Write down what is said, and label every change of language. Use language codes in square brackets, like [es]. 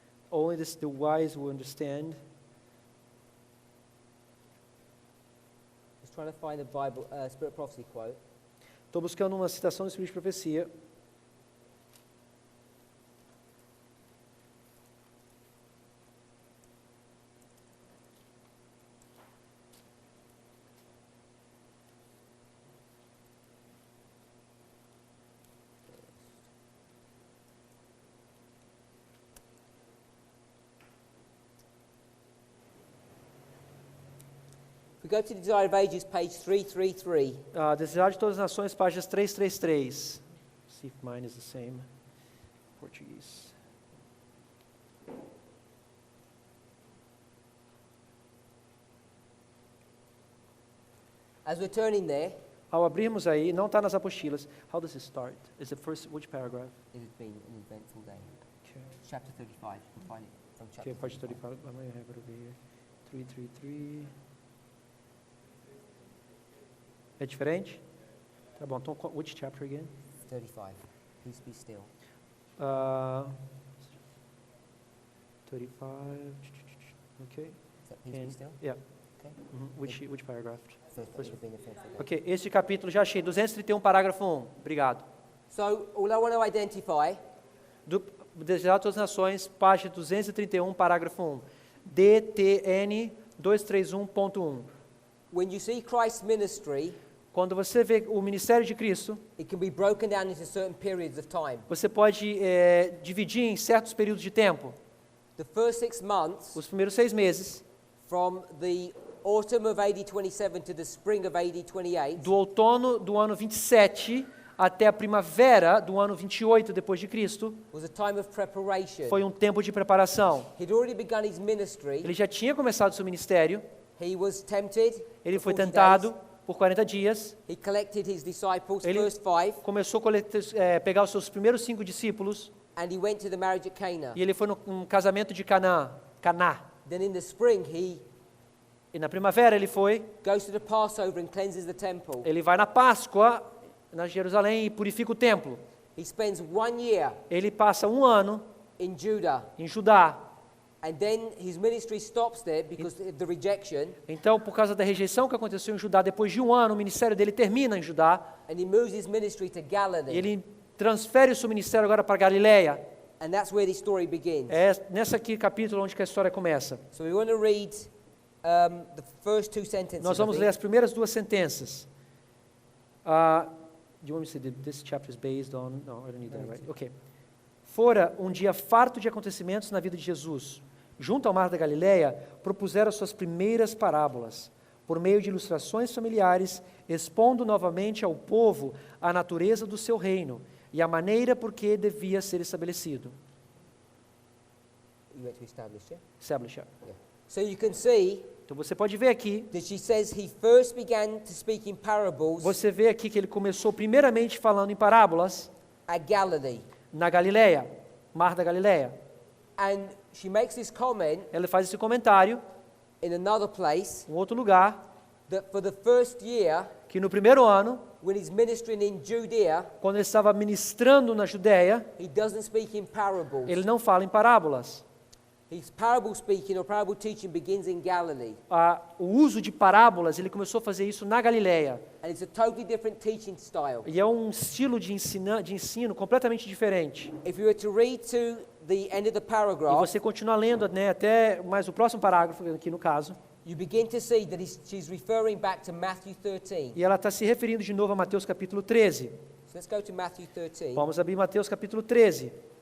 [en] Only the wise will understand. Just trying to find the Bible Spirit of Prophecy quote. [pt] Estou buscando uma citação do Espírito de Profecia. [en] We go to the Desire of Ages, page 333. [pt] Desejar de todas as nações, páginas 333. [en] See if mine is the same. Português. As we're turning there, [pt] Ao abrirmos aí, não está nas apostilas. [en] How does it start? Is it first, which paragraph? it has been an eventful day. Okay, Chapter 35, you can find it from chapter okay, page 35. 35. I might have it over here. 333. [pt] É diferente? Tá bom, então, [en] which chapter again? 35. Peace be still. 35. Okay. Is that peace be And, still? yeah. Okay. Which paragraph? First, it would have been a eventful day. [pt] Ok, este capítulo já achei. 231, parágrafo 1. Obrigado. [en] So, all I want to identify [pt] Desejar de todas as nações, página 231, parágrafo 1. DTN 231.1. [en] when you see Christ's ministry, [pt] Quando você vê o ministério de Cristo, [en] it can be broken down into certain periods of time. [pt] você pode dividir em certos períodos de tempo. [en] The first 6 months, [pt] Os primeiros 6 meses, [en] from the autumn of AD 27 to the spring of AD 28, [pt] do outono do ano 27 até a primavera do ano 28 depois de Cristo, [en] was a time of preparation. [pt] foi um tempo de preparação. [en] He'd already begun his ministry. [pt] Ele já tinha começado seu ministério, [en] He was tempted. [pt] ele [en] for [pt] foi [en] 40 [pt] tentado [en] days. [pt] por 40 dias, [en] He collected his disciples, [pt] Ele- [en] first 5, [pt] começou a pegar os seus primeiros 5 discípulos, [en] and he went to the marriage at Cana. [pt] e ele foi num casamento de Caná. [en] Then in the spring, he [pt] E na primavera ele foi, [en] goes to the Passover and cleanses the temple. [pt] ele vai na Páscoa, na Jerusalém, e purifica o templo. [en] He spends 1 year [pt] Ele passa um ano [en] in Judah, [pt] em Judá. [en] and then his ministry stops there because of the rejection, [pt] Então, por causa da rejeição que aconteceu em Judá, depois de um ano, o ministério dele termina em Judá, [en] and he moves his ministry to [pt] e [en] Galilee. [pt] ele transfere o seu ministério agora para Galileia. [en] And that's where this story begins. [pt] É nessa aqui capítulo onde que a história começa. [en] So we want to read the first 2 sentences. [pt] Nós [en] I [pt] vamos [en] think. [pt] ler as primeiras 2 sentenças. [en] Do you want me to say that this chapter is based on? No, I don't need that, right? Okay. [pt] Fora um dia farto de acontecimentos na vida de Jesus. Junto ao mar da Galileia, propuseram suas primeiras parábolas, por meio de ilustrações familiares, expondo novamente ao povo a natureza do seu reino e a maneira por que devia ser estabelecido. [en] You want to establish, yeah? Establish. So you can see [pt] Então você pode ver aqui, [en] that she says he first began to speak in parables [pt] você vê aqui que ele começou primeiramente falando em parábolas [en] at Galilee. [pt] na Galileia, mar da Galileia. [en] And she makes this comment [pt] Ela faz esse comentário [en] in another place [pt] em outro lugar, [en] that for the first year, [pt] que no primeiro ano, [en] when he's ministering in Judea, [pt] quando ele estava ministrando na Judéia, [en] he doesn't speak in parables. [pt] ele não fala em parábolas. [en] His parable speaking or parable teaching begins in Galilee. [pt] O uso de parábolas, ele começou a fazer isso na Galileia. [en] And it's a totally different teaching style. [pt] E é um estilo de ensino completamente diferente. [en] If you were to read to the end of the [pt] E [en] paragraph, [pt] você continua lendo, né, até mais o próximo parágrafo, aqui no caso, [en] you begin to see that she's referring back to Matthew 13. [pt] e ela está se referindo de novo a Mateus capítulo 13. [en] So let's go to Matthew 13. [pt] Vamos abrir Mateus capítulo 13.